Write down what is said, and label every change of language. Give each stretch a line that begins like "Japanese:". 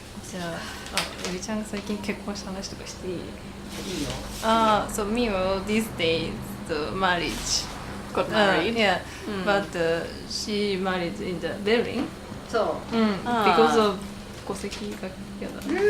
Japanese: じゃあ、うりちゃんが最近結婚した話とかしていい？いいよ
English: So Mio these days the marriage Got married. yeah, but she married in the Berlin.
Japanese: そう
English: Because of
Japanese: 戸籍が嫌だ。